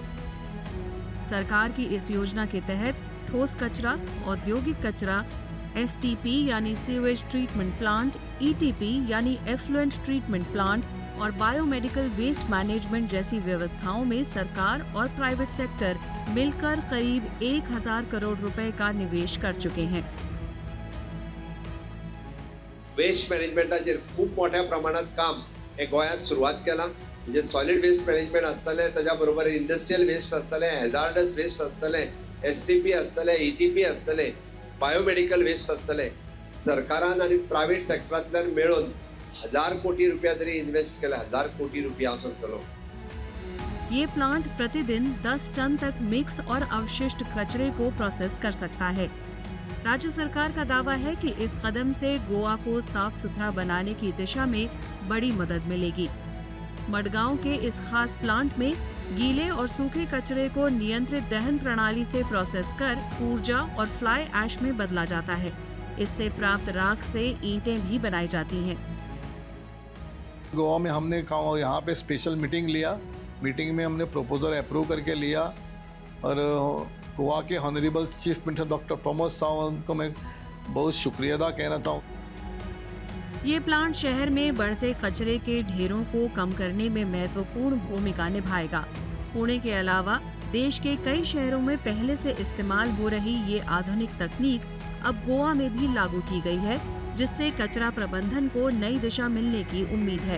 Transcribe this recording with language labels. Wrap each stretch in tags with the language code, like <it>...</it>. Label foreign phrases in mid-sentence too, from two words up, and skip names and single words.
<hi>सरकार की इस योजना के तहत ठोस कचरा, औद्योगिक कचरा, STP यानी</hi> <en>sewage treatment plant,</en> <hi>ETP यानी</hi> <en>effluent treatment plant</en> <hi>और</hi> <en>biomedical waste management</en> <hi>जैसी व्यवस्थाओं में सरकार और</hi> <en>private sector</en> <hi>मिलकर करीब 1000 करोड़ रुपए का निवेश कर चुके हैं।</hi> <kok>वेस्ट मॅनेजमेंटाचेर खूप मोठ्या प्रमाणात काम हे गोंयांत सुरवात केलां। म्हणजे</kok> <en>solid waste management</en> <kok>आसतलें, ताज्या बरोबर</kok> <en>industrial waste</en> <kok>आसतलें,</kok> <en>hazardous waste</en> <kok>आसतलें, STP आसतलें, ETP आसतलें,</kok> <en>biomedical waste</en> <kok>आसतलें। सरकारान आनी प्रायव्हेट सेक्टरांतल्यान मेळून 1000 कोटी रुपया तरी इन्वेस्ट केला, 1000 कोटी रुपया असो चलो।</kok> <hi>ये प्लांट प्रतिदिन 10 टन तक मिक्स और अवशिष्ट कचरे को प्रोसेस कर सकता है। राज्य सरकार का दावा है कि इस कदम से गोवा को साफ सुथरा बनाने की दिशा में बड़ी मदद मिलेगी। मडगांव के इस खास प्लांट में गीले और सूखे कचरे को नियंत्रित दहन प्रणाली से प्रोसेस कर ऊर्जा और</hi> <en>fly ash</en> <hi>में बदला जाता है। इससे प्राप्त राख से ईंटें भी बनाई जाती हैं। गोवा में हमने यहाँ पे</hi> <en>special meeting</en> <hi>लिया। मीटिंग में हमने</hi> <en>proposal approve</en> <hi>करके लिया और गोवा के</hi> <en>honourable chief minister</en> <hi>डॉक्टर प्रमोद सावंत को मैं बहुत शुक्रिया अदा कहना चाहूँ। ये प्लांट शहर में बढ़ते कचरे के ढेरों को कम करने में महत्वपूर्ण भूमिका निभाएगा। पुणे के अलावा देश के कई शहरों में पहले से इस्तेमाल हो रही ये आधुनिक तकनीक अब गोवा में भी लागू की गई है, जिससे कचरा प्रबंधन को नई दिशा मिलने की उम्मीद है।</hi>